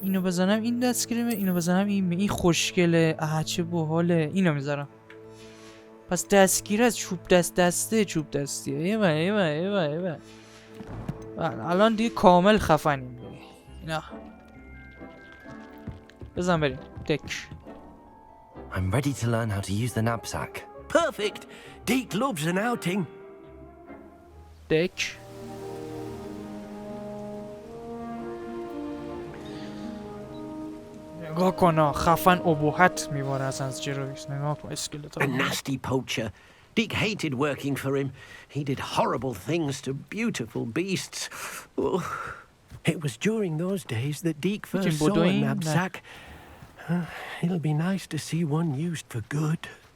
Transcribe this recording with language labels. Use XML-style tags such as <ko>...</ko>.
<fa>اینو بزنم این دستگیره میاد. اینو بزنم این خوشگله. چه باحاله. اینو میذارم. پس دستگیره از چوب دسته چوب دستیه. ایوه الان دیگه کامل خفنیم دیگه. اینا بزن بریم. دک.</fa> <en>I'm ready to learn how to use the knapsack. Perfect. Deek loves an outing.</en> <fa>دک. نگاه کن خفن ابهت میباره از جروویکس. نگاه کن اسکلت</fa> <en>A nasty poacher. Deek hated working for him. He did horrible things to beautiful beasts. Oh, it was during those days that Deek first saw a knapsack. It'll be nice to see one used for good.</en>